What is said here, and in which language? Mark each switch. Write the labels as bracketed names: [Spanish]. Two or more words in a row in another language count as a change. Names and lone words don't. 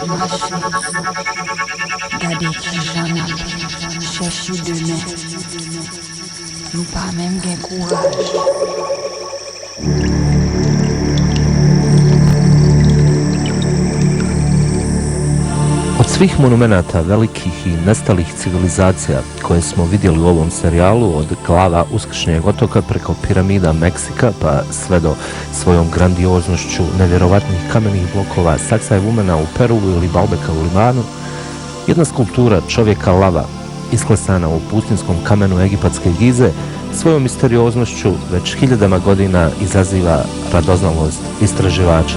[Bosnian] marché, gade ki j'en a cherché demain, nous pas même gain courage. Od svih monumenata velikih i nestalih civilizacija koje smo vidjeli u ovom serijalu, od glava Uskršnjeg otoka preko piramida Meksika pa sve do svojom grandioznošću nevjerovatnih kamenih blokova Sacsayhumana u Peruu ili Baalbeka u Libanu, jedna skulptura čovjeka lava isklesana u pustinskom kamenu egipatske Gize svojom misterioznošću već hiljadama godina izaziva radoznalost istraživača.